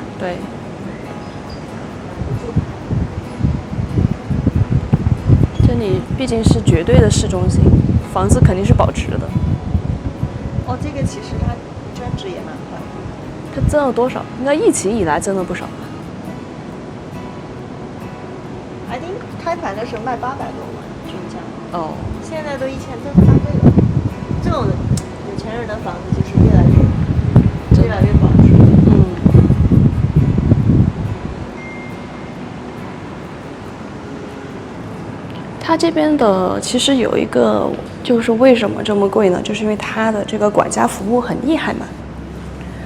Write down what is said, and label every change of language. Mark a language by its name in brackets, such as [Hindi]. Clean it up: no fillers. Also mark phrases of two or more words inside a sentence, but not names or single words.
[Chinese] 對，這裡畢竟是絕對的市中心，房子肯定是保值的。哦，這個其實它增值也蠻快的。它增了多少？應該疫情以來增了不少吧。 [English] I think [Chinese] 開盤的時候賣800多萬均價。哦，現在都1000，都是翻倍了。這種有錢人的房子就是越來越保值。它這邊的其實有一個，就是為什麼這麼貴呢？就是因為它的這個管家服務很厲害嘛。